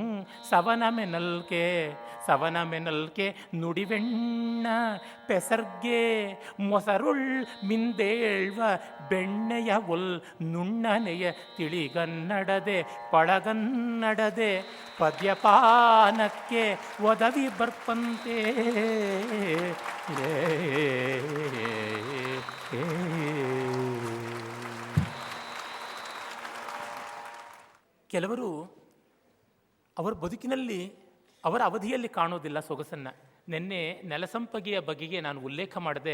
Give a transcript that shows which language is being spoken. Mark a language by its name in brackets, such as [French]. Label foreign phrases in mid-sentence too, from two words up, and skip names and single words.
[Kannada] ಸವನಮೆನಲ್ಕೆ ನುಡಿವೆಣ್ಣ ಪೆಸರ್ಗೆ ಮೊಸರುಳ್ ಮಿಂದೇಳ್ವ ಬೆಣ್ಣೆಯ ಒಲ್ ನುಣ್ಣನೆಯ ತಿಳಿಗನ್ನಡದೆ ಪಳಗನ್ನಡದೆ ಪದ್ಯಪಾನಕ್ಕೆ ಒದವಿ ಬರ್ಪಂತೆ. ಕೆಲವರು ಅವರ ಬದುಕಿನಲ್ಲಿ ಅವರ ಅವಧಿಯಲ್ಲಿ ಕಾಣೋದಿಲ್ಲ ಸೊಗಸನ್ನು. ನಿನ್ನೆ ನೆಲಸಂಪಗೆಯ ಬಗೆಗೆ ನಾನು ಉಲ್ಲೇಖ ಮಾಡಿದೆ.